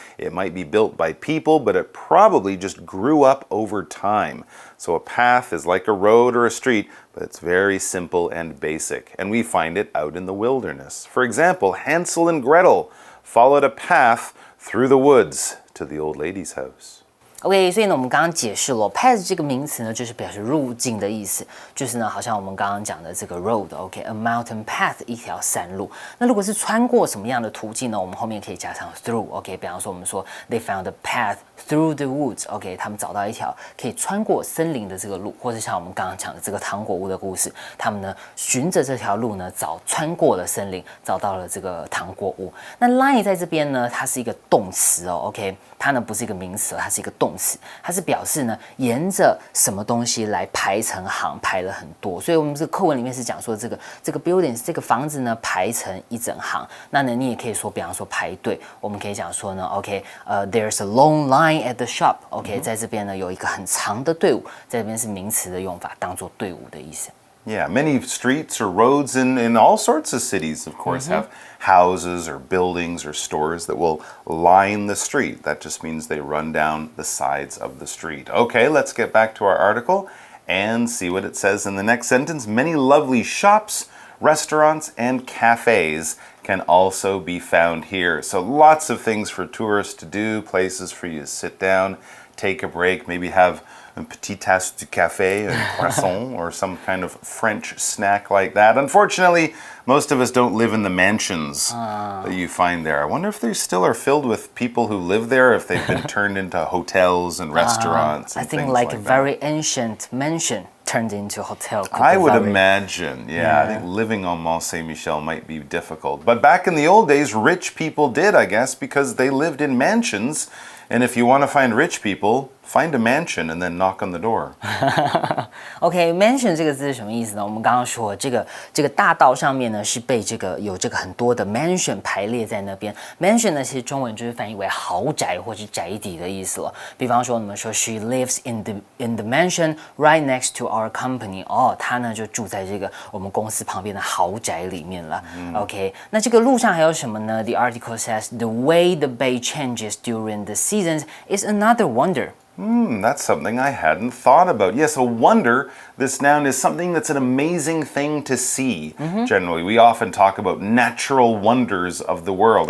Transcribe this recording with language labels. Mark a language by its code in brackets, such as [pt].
[en] It might be built by people, but it probably just grew up over time. So a path is like a road or a street, but it's very simple and basic, and we find it out in the wilderness. For example, Hansel and Gretel followed a path through the woods to the old lady's house. [zh] OK， 所以呢，我们刚刚解释了 path 这个名词呢，就是表示路径的意思，就是呢，好像我们刚刚讲的这个 road，OK， a mountain path 一条山路。那如果是穿过什么样的途径呢？我们后面可以加上 through，OK，比方说我们说 they found a path through the woods， OK，他们找到一条可以穿过森林的这个路，或者像我们刚刚讲的这个糖果屋的故事，他们呢循着这条路呢穿过了森林，找到了这个糖果屋。那 line 在这边呢，它是一个动词哦 ，OK， 它呢不是一个名词，它是一个动动词，它是表示呢沿着什么东西来排成行，排了很多。所以我们这个课文里面是讲说这个 building 这个房子呢排成一整行。那呢你也可以说，比方说排队，我们可以讲说呢 ， there's a long line at the shop。 OK， 在这边呢有一个很长的队伍，在这边是名词的用法，当做队伍的意思。 [en] Yeah, many streets or roads in all sorts of cities, of course, have houses or buildings or stores that will line the street. That just means they run down the sides of the street. Okay, let's get back to our article and see what it says in the next sentence. Many lovely shops, restaurants, and cafes can also be found here. So lots of things for tourists to do, places for you to sit down, take a break, maybe have a petite tasse de café, a croissant, or some kind of French snack like that. Unfortunately, most of us don't live in the mansions that you find there. I wonder if they still are filled with people who live there, if they've been turned into hotels and restaurants and I think things like a that. very ancient mansion turned into a hotel. I would imagine, yeah. I think living on Mont Saint-Michel might be difficult. But back in the old days, rich people did, I guess, because they lived in mansions. And if you want to find rich people, find a mansion and then knock on the door. [zh] OK, mansion 这个字是什么意思呢？我们刚刚说这个大道上面呢是被有很多的 mansion 排列在那边。 mansion 呢其实中文就是翻译为豪宅或是宅邸的意思了。比方说我们说 she lives in the mansion right next to our company。她呢就住在这个我们公司旁边的豪宅里面了。 OK， 那这个路上还有什么呢？ [en] The article says the way the bay changes during the seasons is another wonder. That's something I hadn't thought about. Yes, a wonder, this noun is something that's an amazing thing to see. Generally, we often talk about natural wonders of the world.